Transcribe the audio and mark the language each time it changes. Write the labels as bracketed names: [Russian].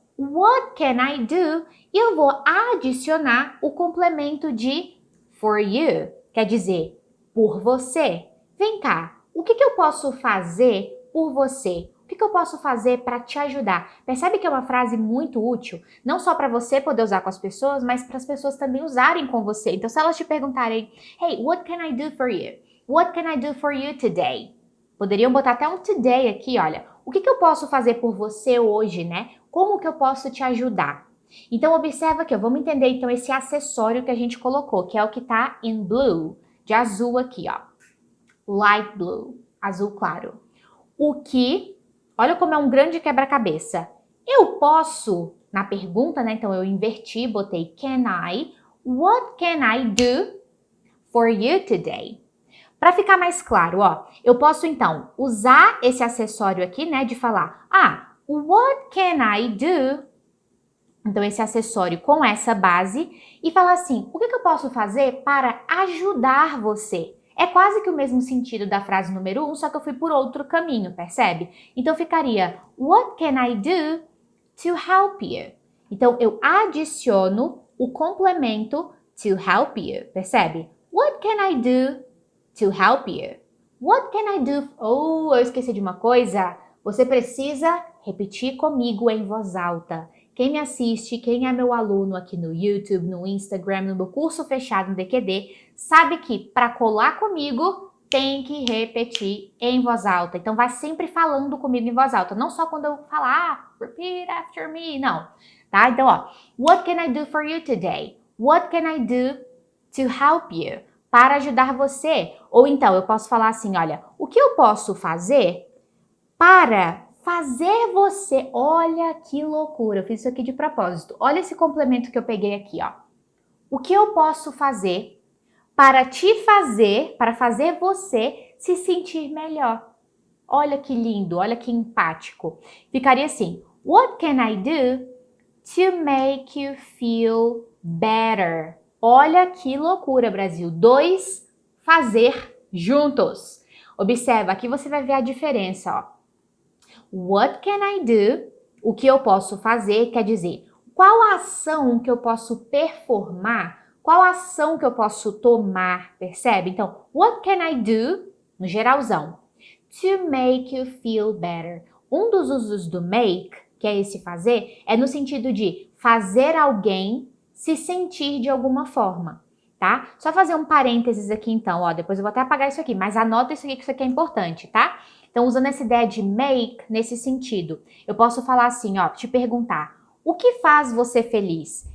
[English] What can I do? [Portuguese] E eu vou adicionar o complemento de [English] for you, [Portuguese] quer dizer, por você. Vem cá, o que eu posso fazer por você? O que eu posso fazer para te ajudar? Percebe que é uma frase muito útil, não só para você poder usar com as pessoas, mas para as pessoas também usarem com você. Então, se elas te perguntarem, [English] hey, what can I do for you? What can I do for you today? [Portuguese] Poderiam botar até um today aqui, olha. O que eu posso fazer por você hoje, né? Como que eu posso te ajudar? Então, observa aqui, ó, vamos entender então esse acessório que a gente colocou, que é o que tá [English] in blue, [Portuguese] de azul aqui, ó. [English] Light blue, [Portuguese] azul claro. O que, olha como é um grande quebra-cabeça. Eu posso, na pergunta, né? Então, eu inverti, botei can I. [English] What can I do for you today? [Portuguese] Para ficar mais claro, ó, eu posso então usar esse acessório aqui, né, de falar, [English] what can I do? [Portuguese] Então, esse acessório com essa base e falar assim, o que eu posso fazer para ajudar você? É quase que o mesmo sentido da frase número 1, só que eu fui por outro caminho, percebe? Então, ficaria, [English] what can I do to help you? [Portuguese] Então, eu adiciono o complemento [English] to help you, [Portuguese] percebe? [English] What can I do to help you? What can I do? [Portuguese] Oh, eu esqueci de uma coisa. Você precisa repetir comigo em voz alta. Quem me assiste, quem é meu aluno aqui no YouTube, no Instagram, no meu curso fechado no DQD, sabe que para colar comigo tem que repetir em voz alta. Então vai sempre falando comigo em voz alta, não só quando eu falar, [English] repeat after me, [Portuguese] não. Tá? Então, ó, [English] what can I do for you today? What can I do to help you? [Portuguese] Para ajudar você. Ou então, eu posso falar assim, olha, o que eu posso fazer para fazer você... Olha que loucura, eu fiz isso aqui de propósito. Olha esse complemento que eu peguei aqui, ó. O que eu posso fazer para te fazer, para fazer você se sentir melhor? Olha que lindo, olha que empático. Ficaria assim, [English] what can I do to make you feel better? [Portuguese] Olha que loucura, Brasil. 2, fazer juntos. Observa, aqui você vai ver a diferença, ó. [English] What can I do? [Portuguese] O que eu posso fazer, quer dizer, qual a ação que eu posso performar? Qual a ação que eu posso tomar, percebe? [English] Então, what can I do, [Portuguese] no geralzão, [English] to make you feel better? [Portuguese] Um dos usos do make, que é esse fazer, é no sentido de fazer alguém se sentir de alguma forma, tá? Só fazer um parênteses aqui então, ó, depois eu vou até apagar isso aqui, mas anota isso aqui que isso aqui é importante, tá? Então, usando essa ideia de make nesse sentido, eu posso falar assim, ó, te perguntar, o que faz você feliz?